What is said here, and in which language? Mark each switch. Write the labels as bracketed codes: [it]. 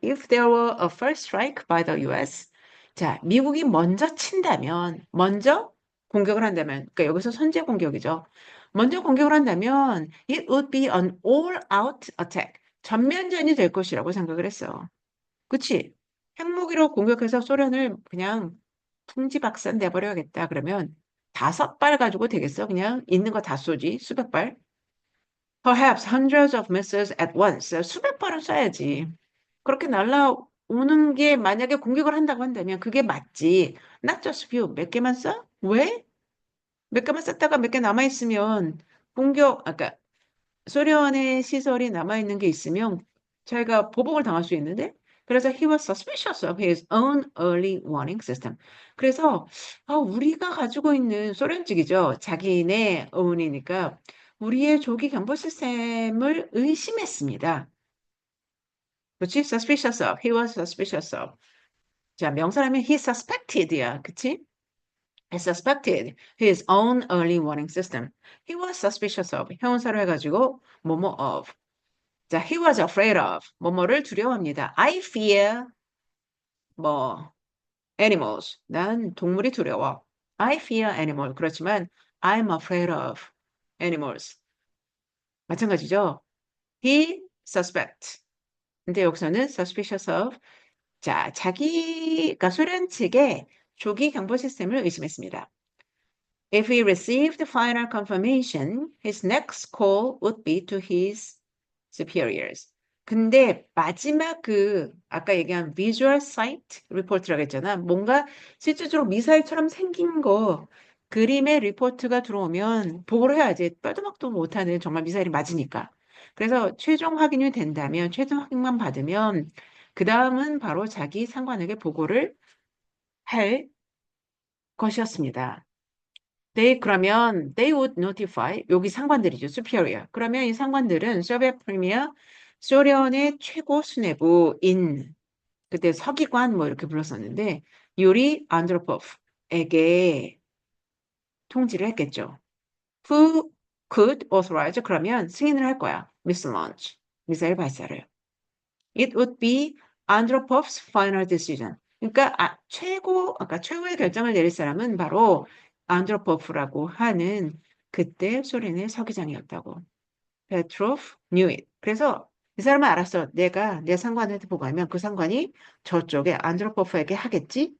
[en] If there were a first strike by the US. [ko] 자, 미국이 먼저 친다면, 먼저 공격을 한다면, 그러니까 여기서 선제 공격이죠. 먼저 공격을 한다면, [en] it would be an all-out attack. [ko] 전면전이 될 것이라고 생각을 했어. 그치? 핵무기로 공격해서 소련을 그냥 풍지박산 내버려야겠다. 그러면 5발 가지고 되겠어? 그냥 있는 거 다 쏘지. 수백 발. [en] Perhaps hundreds of missiles at once. [ko] 수백 발은 쏴야지. 그렇게 날라오는 게 만약에 공격을 한다고 한다면 그게 맞지. [en] Not just few. [ko] 몇 개만 쏴? 왜? 몇 개만 쐈다가 몇 개 남아있으면 그러니까 소련의 시설이 남아있는 게 있으면 자기가 보복을 당할 수 있는데 그래서 [en] he was suspicious of his own early warning system. [ko] 그래서 우리가 가지고 있는 소련 측이죠. 자기네 어머니니까 우리의 조기 경보 시스템을 의심했습니다. 그렇지? [en] suspicious of. He was suspicious of. [ko] 자, 명사라면 [en] he suspected [ko] 야. 그치? [en] He suspected his own early warning system. He was suspicious of. [ko] 형용사로 해가지고 뭐뭐 of. [en] 자, he was afraid of. [ko] 뭐뭐를 두려워합니다. [en] I fear 뭐 animals. [ko] 난 동물이 두려워. [en] I fear animal. [ko] 그렇지만 [en] I'm afraid of animals. [ko] 마찬가지죠. [en] He suspect. [ko] 근데 여기서는 suspicious of. 자, 자기가 소련 측의 조기 경보 시스템을 의심했습니다. [en] If he received final confirmation, his next call would be to his superiors. [ko] 근데 마지막 아까 얘기한 visual sight report라고 했잖아. 뭔가 실질적으로 미사일처럼 생긴 거 그림의 리포트가 들어오면 보고를 해야지. 뼈도 막도 못하는 정말 미사일이 맞으니까. 그래서 최종 확인이 된다면 최종 확인만 받으면 그 다음은 바로 자기 상관에게 보고를 할 것이었습니다. [en] they would notify [ko] 여기 상관들이죠. [en] superior. [ko] 그러면 이 상관들은 소비에트 프리미어 소련의 최고 수뇌부인 그때 서기관 뭐 이렇게 불렀었는데 유리 안드로포프에게 통지를 했겠죠. [en] Who could authorize [ko] 그러면 승인을 할 거야. [en] missile launch [ko] 미사일 발사를. [en] It would be Andropov's final decision. [ko] 그러니까 최고의 결정을 내릴 사람은 바로 안드로포프라고 하는 그때 소련의 서기장이었다고. [en] Petrov knew it. [ko] 그래서 이 사람은 알았어. 내가 내 상관한테 보고하면 그 상관이 저쪽에 안드로포프에게 하겠지?